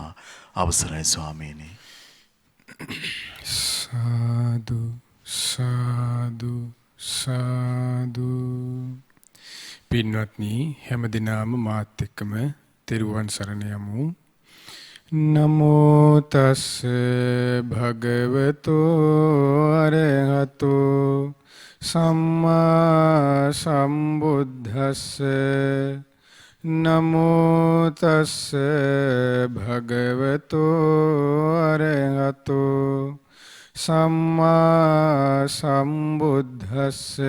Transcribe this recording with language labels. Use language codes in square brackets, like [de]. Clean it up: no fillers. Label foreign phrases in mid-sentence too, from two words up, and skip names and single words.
[si] අවසරයි ස්වාමීනි. සාදු සාදු සාදු. පින්වත්නි හැමදිනම මාත් එක්කම තෙරුවන් සරණ යමු. [pi] නමෝ තස් භගවතෝ අරහතෝ සම්මා සම්බුද්දස්ස. නමෝ තස් භගවතෝ අරහතෝ සම්මා සම්බුද්දස්ස.